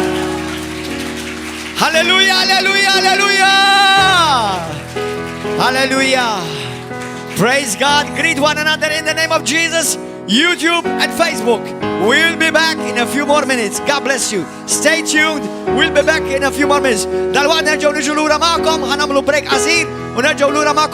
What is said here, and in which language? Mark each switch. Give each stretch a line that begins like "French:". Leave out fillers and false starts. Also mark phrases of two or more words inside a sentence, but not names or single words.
English: Hallelujah. Hallelujah. Hallelujah. Hallelujah. Praise God. Greet one another in the name of Jesus. YouTube and Facebook. We'll be back in a few more minutes. God bless you. Stay tuned. We'll be back in a few more minutes.
Maltese: Dal-waqt nerġgħu niġu lura magħkom, ħanamlu break qasir u nerġgħu lura magħkom.